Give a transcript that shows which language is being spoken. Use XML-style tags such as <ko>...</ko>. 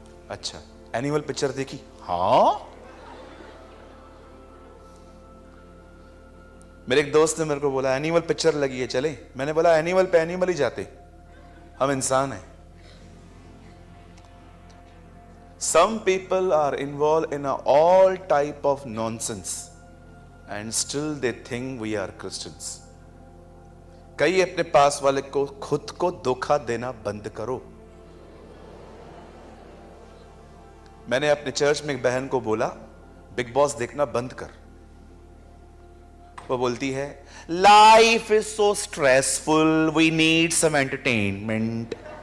<hi>अच्छा, animal picture देखी? हाँ। मेरे एक दोस्त ने मेरे को बोला एनिमल पिक्चर लगी है, चले? मैंने बोला एनिमल पे एनिमल ही जाते, हम इंसान हैं।</hi> <en>Some people are involved in all type of nonsense and still they think we are Christians.</en> <hi>कई अपने पास वाले को खुद को धोखा देना बंद करो। मैंने अपने चर्च में एक बहन को बोला बिग बॉस देखना बंद कर। वो बोलती है</hi> <en>Life is so stressful, we need some entertainment.</en>